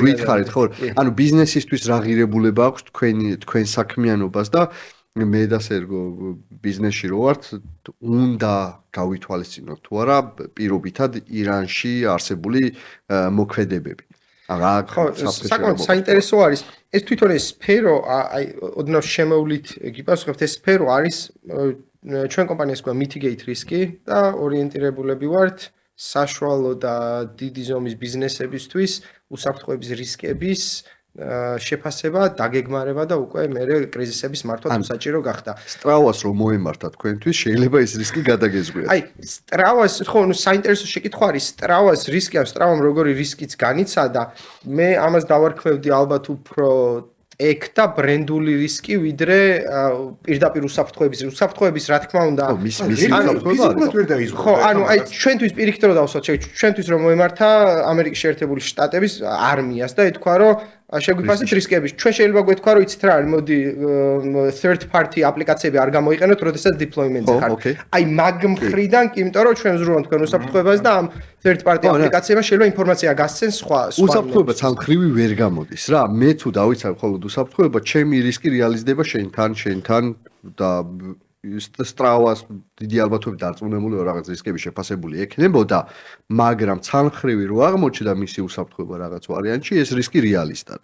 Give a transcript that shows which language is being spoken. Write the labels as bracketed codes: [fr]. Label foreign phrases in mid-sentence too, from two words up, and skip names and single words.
[ka] გითხარით ხო ანუ ბიზნესისთვის რა ღირებულება აქვს თქვენ საქმიანობას და მე და სერგო ბიზნესში რო ვართ უნდა გავითვალისწინოთ თუ არა პირობითად ირანში არსებული მოქმედებები ხო, საკმაოდ საინტერესო არის. ეს თვითონ ეს სფერო, აი, ოდნავ შემოვლით გიპასუხებთ, ეს სფერო არის ჩვენ კომპანიას გვაქვს [en] mitigate risk-ი [ka] და ორიენტირებულები ვართ საშუალო და დიდი ზომის ბიზნესებისთვის უსაფრთხოების რისკების შეფასება, დაგეგმარება და უკვე მერე კრიზისების მართვა საჭირო გახდა. სტრავას რომ მოემართა თქვენთვის, შეიძლება ეს რისკი გადაგეზღვიათ. აი, სტრავას, ხო, ნუ საინტერესო შეკითხვა არის, სტრავას რისკი აქვს, სტრავამ როგორი რისკიც განიცადა. მე ამას დავარქმევდი ალბათ უფრო ტექ და ბრენდული რისკი, ვიდრე პირდაპირ უსაფრთხოების, რა თქმა უნდა. ხო, ანუ აი ჩვენთვის პირიქით რომ დავსვათ, ჩვენთვის რომ მოემართა ამერიკის შეერთებული შტატების არმიას და ეთქვა რომ შეგვიფასეთ რისკები. ჩვენ შეიძლება გვეთქვა რომ იცით რა არის, მოდი [en] third party [ka] აპლიკაციები არ გამოიყენოთ, როდესაც deployment-ზე ხართ. აი მაგ მხრიდან კი, იმიტომ რომ ჩვენ ვზრუნავთ თქვენ უსაფრთხოებას და ამ [en] third party [ka] აპლიკაციებმა შეიძლება ინფორმაცია გასცენ სხვა. უსაფრთხოება სამხრივი ვერ გამოდის რა. მე თუ დავიცავ მხოლოდ უსაფრთხოება, ჩემი რისკი რეალიზდება შენთან და სტრავას დიდი ალბათობით დარწმუნებული ვარ რაღაც რისკები შეფასებული ექნებოდა, მაგრამ ცალმხრივი რო აღმოჩნდა მისი უსაფრთხოება რაღაც ვარიანტში, ეს რისკი რეალისტაა.